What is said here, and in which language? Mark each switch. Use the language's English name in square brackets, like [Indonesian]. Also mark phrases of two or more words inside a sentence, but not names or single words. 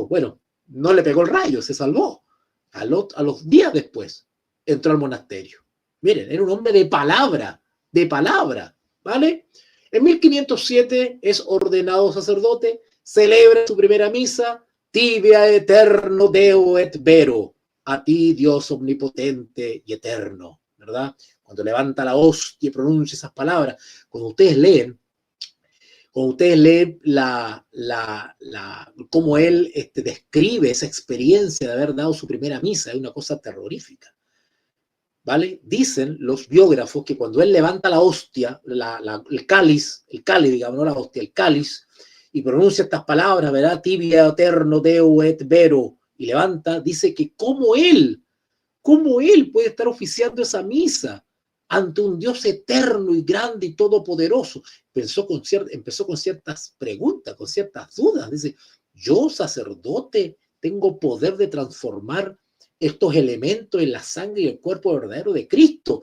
[Spanish] Bueno, no le pegó el rayo, se salvó. A los días después entró al monasterio. Miren, era un hombre de palabra, ¿vale? En 1507 es ordenado sacerdote, celebra su primera misa, [Latin] tibia eterno Deo et vero, [Spanish] a ti Dios omnipotente y eterno, ¿verdad? Cuando levanta la hostia y pronuncia esas palabras, cuando ustedes leen cómo él describe esa experiencia de haber dado su primera misa, es una cosa terrorífica, ¿vale? Dicen los biógrafos que cuando él levanta la hostia, el cáliz, digamos, no la hostia, el cáliz, y pronuncia estas palabras, ¿verdad? [Latin] Tibia eterno Deo et vero, [Spanish] y levanta, dice que cómo él puede estar oficiando esa misa ante un Dios eterno y grande y todopoderoso. Empezó con ciertas preguntas, con ciertas dudas. Dice, yo, sacerdote, tengo poder de transformar estos elementos en la sangre y el cuerpo verdadero de Cristo.